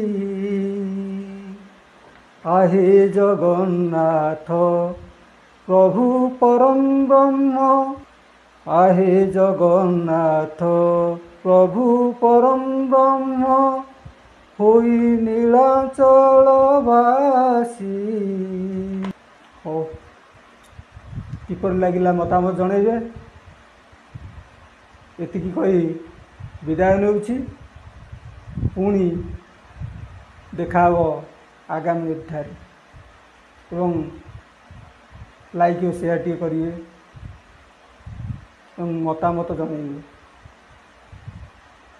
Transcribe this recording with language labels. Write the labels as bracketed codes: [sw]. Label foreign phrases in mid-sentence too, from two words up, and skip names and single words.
[or] आहे ଜଗନ୍ନାଥ ପ୍ରଭୁ ପରମ ବ୍ରହ୍ମ, आहे ଜଗନ୍ନାଥ ପ୍ରଭୁ ପରମ ବ୍ରହ୍ମ ହୋଇ ନୀଳାଚଳବାସୀ। ହଉ, କିପରି ଲାଗିଲା ମତାମତ ଜଣାଇବେ। ଏତିକି କହି ବିଦାୟ ନେଉଛି। ପୁଣି ଦେଖା ହେବ ଆଗାମୀ ଅଧ୍ୟାୟରେ। ଏବଂ ଲାଇକ୍ ଓ ସେୟାର ଟିକେ କରିବେ ଏବଂ ମତାମତ ଜଣାଇବେ।